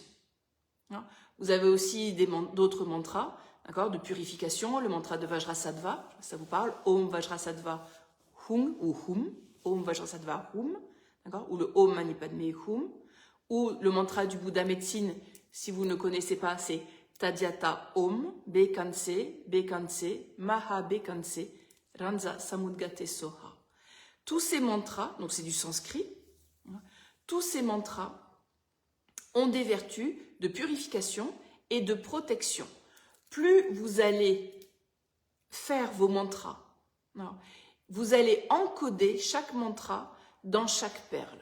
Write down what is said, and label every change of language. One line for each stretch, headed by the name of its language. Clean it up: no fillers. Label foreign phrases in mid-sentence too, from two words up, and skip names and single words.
French: Vous avez aussi d'autres mantras, d'accord, de purification, le mantra de Vajrasattva, ça vous parle,
Sanskrit: ॐ वज्रसत्त्व हूँ ou हूँ, ॐ वज्रसत्त्व हूँ,
French: d'accord, ou le
Sanskrit: ॐ मणि पद्मे हूँ,
French: ou le mantra du Bouddha médecine, si vous ne connaissez pas, c'est
Sanskrit: तद्यथा ॐ भैषज्ये भैषज्ये महा भैषज्ये राज समुद्गते स्वाहा.
French: Tous ces mantras, donc c'est du sanskrit, tous ces mantras ont des vertus de purification et de protection. Plus vous allez faire vos mantras, vous allez encoder chaque mantra dans chaque perle.